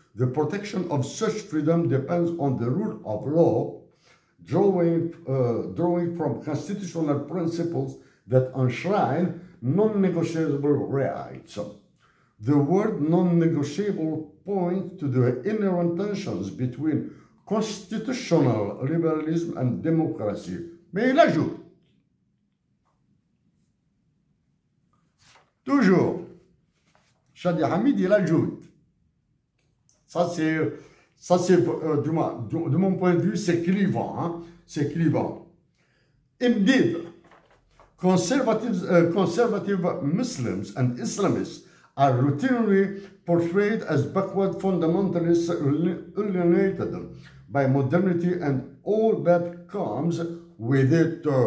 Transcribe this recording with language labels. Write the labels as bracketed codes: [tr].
[en] The protection of such freedom depends on the rule of law, drawing from constitutional principles that enshrine non-negotiable rights. The word non-negotiable points to the inherent tensions between constitutional liberalism and democracy. [fr] Mais il ajoute, toujours, Shadi Hamid, il ajoute, ça c'est de mon point de vue, c'est clivant, hein? C'est clivant. [en] Indeed, conservative Muslims and Islamists are routinely portrayed as backward fundamentalists alienated by modernity and all that comes with it.